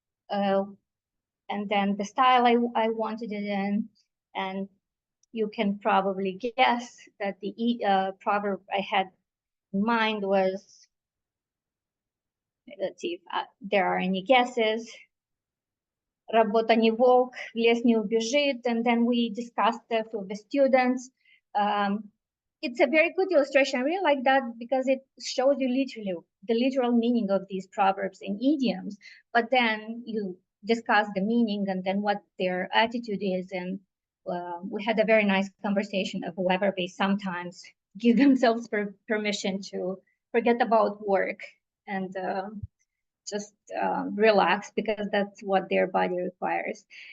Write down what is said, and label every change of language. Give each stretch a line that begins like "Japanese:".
English: And then the style I wanted it in. And you can probably guess that the proverb I had in mind was, let's see if there are any guesses.
Russian: Работа не волк, в лес не убежит.
English: And then we discussed it with the students. It's a very good illustration. I really like that because it shows you literally the literal meaning of these proverbs and idioms, but then you discuss the meaning and then what their attitude is. And we had a very nice conversation of whether they sometimes give themselves permission to forget about work and just relax, because that's what their body requires.